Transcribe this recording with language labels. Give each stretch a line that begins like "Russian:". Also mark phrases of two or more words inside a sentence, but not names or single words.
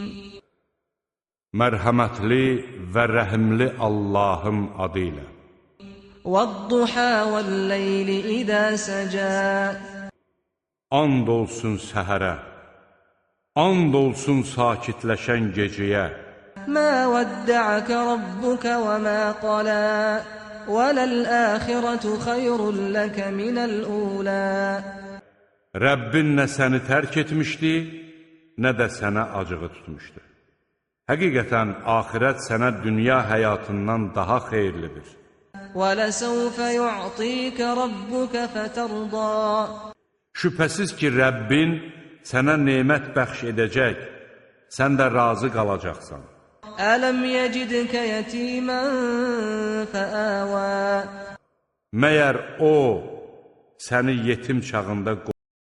Azerbaijani: Mərhəmətli və rəhimli Allahın adı ilə.
Arabic: والضحى والليل إذا سجى.
Azerbaijani: And olsun səhərə, and olsun sakitləşən gecəyə.
Arabic: ما ودعك ربك وما قلى. وَلَلْآخِرَةُ خَيْرٌ لَكَ مِنَ الْأُولَى.
Azerbaijani: Rəbbin nə səni tərk etmişdi, nə də sənə acığı tutmuşdu. Həqiqətən, axirət sənə dünya həyatından daha xeyirlidir.
Arabic: وَلَسَوْفَ يُعْطِيكَ رَبُّكَ فَتَرْضَى.
Azerbaijani: Şübhəsiz ki, Rəbbin sənə nemət bəxş edəcək, sən də razı qalacaqsan.
Arabic: ألم يجدك يتيما فآوى.
Azerbaijani: Məyər o, səni yetim çağında